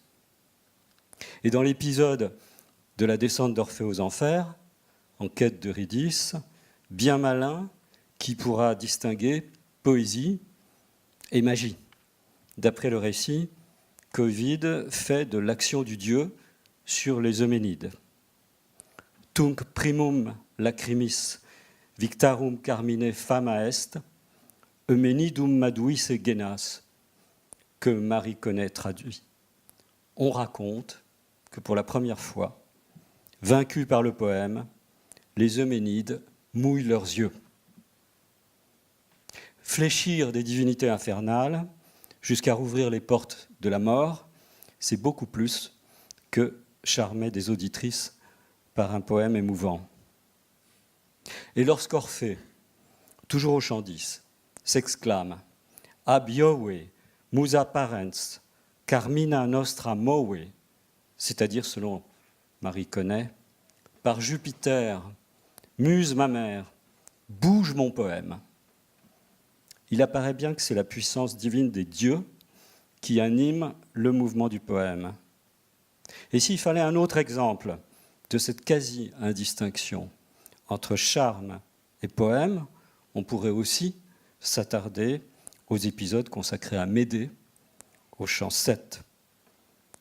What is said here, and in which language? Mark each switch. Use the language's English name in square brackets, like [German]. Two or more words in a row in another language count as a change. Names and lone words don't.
[French] Et dans l'épisode de la descente d'Orphée aux enfers, en quête d'Eurydice, bien malin, qui pourra distinguer poésie et magie, d'après le récit qu'Ovide fait de l'action du Dieu sur les Euménides. [Latin] Tunc primum lacrimis victarum carmine fama est, Eumenidum maduisse genas, [French] que Marie Connet traduit. On raconte que pour la première fois, vaincus par le poème, les Euménides mouillent leurs yeux. Fléchir des divinités infernales jusqu'à rouvrir les portes de la mort, c'est beaucoup plus que charmer des auditrices par un poème émouvant. Et lorsqu'Orphée, toujours au chant 10, s'exclame « [Latin] Ab Iowe, musa parens, carmina nostra mowe », [French] c'est-à-dire, selon Marie Connet, « Par Jupiter, muse ma mère, bouge mon poème ». Il apparaît bien que c'est la puissance divine des dieux qui anime le mouvement du poème. Et s'il fallait un autre exemple de cette quasi-indistinction entre charme et poème, on pourrait aussi s'attarder aux épisodes consacrés à Médée, au chant 7.